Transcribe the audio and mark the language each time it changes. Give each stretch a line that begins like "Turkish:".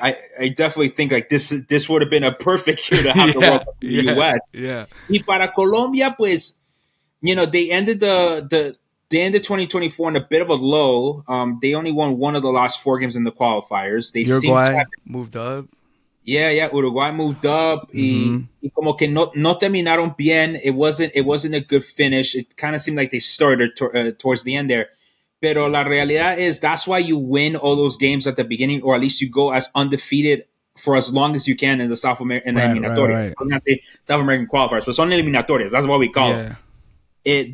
English: I definitely think like this would have been a perfect year to have the World Cup in the U.S. Yeah.
Spanish: Y para Colombia, pues,
English: they ended the 2024 in a bit of a low. They only won one of the last 4 games in the qualifiers. Uruguay moved up. Yeah, Uruguay moved up.
Spanish: Y como que no terminaron bien.
English: It wasn't a good finish. It kind of seemed like they started towards the end there.
Spanish: Pero la realidad
English: is that's why you win all those games at the beginning, or at least you go as undefeated for as long as you can in the South American eliminatorias. I'm not saying South American qualifiers, but
Spanish: son eliminatorias.
English: That's what we call it.